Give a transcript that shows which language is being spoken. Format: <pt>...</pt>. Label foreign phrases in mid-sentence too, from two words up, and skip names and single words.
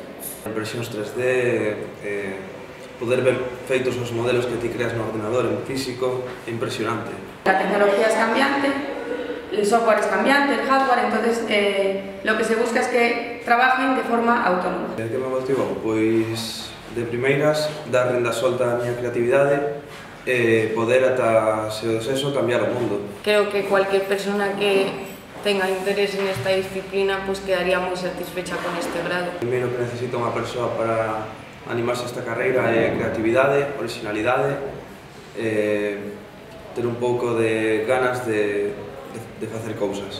<gl>Impresións 3D, poder ver feitos os modelos que ti creas no ordenador en físico é impresionante.</gl> <es>La tecnología es cambiante, el software es cambiante, el hardware, entonces lo que se busca es que trabajen de forma autónoma.</es> <gl>Que me motivou? Pois de primeiras, dar renda solta á miña creatividade e poder ata, se o deseso, cambiar o mundo.</gl> <es>Creo que cualquier persona que tenga interés</es> <gl>nesta disciplina, pois quedaría moi</gl> <es>satisfecha con este grado.</es> <gl>Primeiro que necesita unha persoa para animarse a esta carreira é creatividade, originalidade, ter un pouco de ganas de facer cousas.</gl>